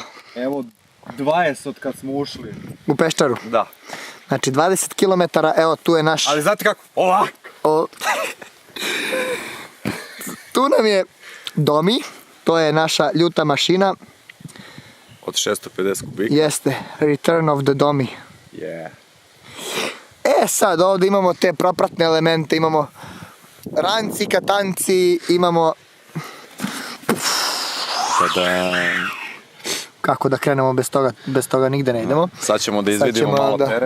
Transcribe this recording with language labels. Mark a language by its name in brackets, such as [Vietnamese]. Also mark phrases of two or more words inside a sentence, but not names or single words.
[Serbian] 20 od kad smo ušli. u Peščaru. Da. Znači 20 km, evo tu je naš... Ali znate kako? Ovak! Tu nam je Domi, to je naša ljuta mašina. Od 650 kubika. Jeste, [English] Return of the Domi. Yeah. [Serbian] Sad ovdje imamo te propratne elemente, imamo ranci, katanci, imamo... Sada... Kako da krenemo bez toga nigde ne idemo. Sad ćemo da izvidimo malo teren.